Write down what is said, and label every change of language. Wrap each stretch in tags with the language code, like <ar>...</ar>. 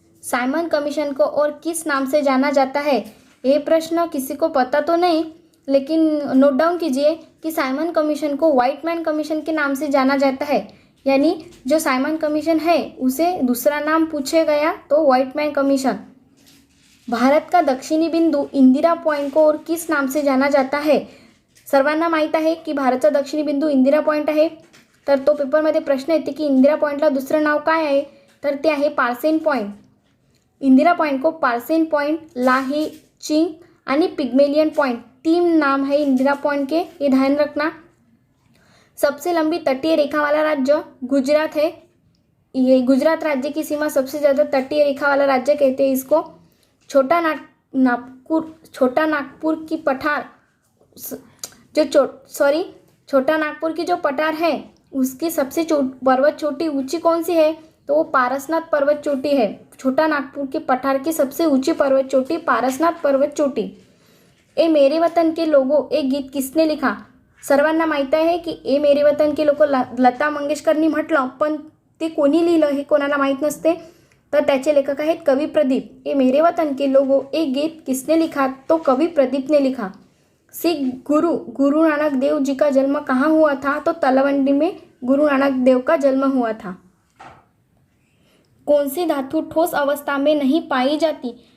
<hi>Simon commission को और किस नाम से जाना जाता है? ये प्रश्न किसी को पता तो नहीं, लेकिन नोट डाउन कीजिए कि साइमन कमीशन को व्हाइट मैन कमीशन के नाम से जाना जाता है। यानी जो साइमन कमीशन है उसे दूसरा नाम पूछे गया तो व्हाइट मैन कमीशन। भारत का दक्षिणी बिंदू इंदिरा पॉइंट को और किस नाम से जाना जाता है?</hi> <mr>सर्वांना माहीत आहे की भारतचा दक्षिणी बिंदू इंदिरा पॉइंट आहे। तर तो पेपरमध्ये प्रश्न येते की इंदिरा पॉइंटला दुसरं नाव काय आहे, तर ते आहे पार्सेन पॉइंट।</mr> <hi>इंदिरा पॉइंट को पार्सेन पॉइंट, लाही चिंग आणि पिग्मेलियन पॉइंट तीन नाम है इंदिरा पॉइंट के, ये ध्यान रखना। सबसे लंबी तटीय रेखा वाला राज्य गुजरात है। ये गुजरात राज्य की सीमा सबसे ज़्यादा तटीय रेखा वाला राज्य कहते हैं इसको। छोटा नागपुर की पठार छोटा नागपुर की जो पठार है उसकी सबसे पर्वत चोटी ऊंची कौन सी है? तो वो पारसनाथ पर्वत चोटी है। छोटा नागपुर की पठार की सबसे ऊंची पर्वत चोटी पारसनाथ पर्वत चोटी। ए मेरे वतन के लोगों एक गीत किसने लिखा?</hi> <mr>सर्वांना माहीत आहे की ए मेरे वतन के लोगों लता मंगेशकरनी म्हटलं, पण ते कोणी लिहिलं हे कोणाला माहीत नसते, तर त्याचे लेखक आहेत कवि प्रदीप।</mr> <hi>ए मेरे वतन के लोगों एक गीत किसने लिखा? तो कवि प्रदीप ने लिखा। सिख गुरु नानक देव जी का जन्म कहाँ हुआ था? तो तलवंडी में गुरु नानक देव का जन्म हुआ था। कौन सी धातु ठोस अवस्था में नहीं पाई जाती?</hi>